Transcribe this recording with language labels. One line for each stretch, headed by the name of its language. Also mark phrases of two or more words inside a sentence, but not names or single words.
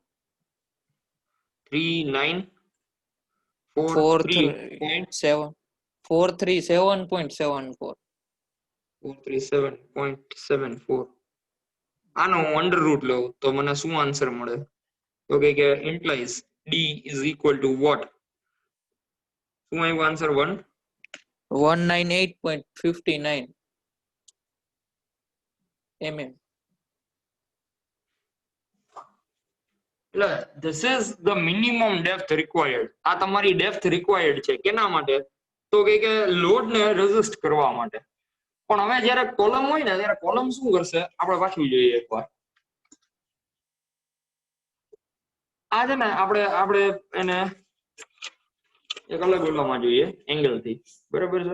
Gujarati: 3943.7 437.74. 437.74. આનો હું
English: under root
Gujarati: લઉં તો મને શું આન્સર મળે? તો કે
English: implies d is equal to what?
Gujarati: શું આવ્યું આન્સર? 198.59 mm.
English: એટલે this is the minimum depth required.
Gujarati: આ તમારી
English: depth required
Gujarati: છે કેના માટે? તો કે લોડ ને રેઝિસ્ટ કરવા માટે. પણ હવે જ્યારે કોલમ હોય ને ત્યારે કોલમ શું કરશે આપણે પાછું જોઈએ એકવાર. આ છે ને આપણે એને એક અલગ ઓલામાં જોઈએ એંગલ થી, બરાબર છે?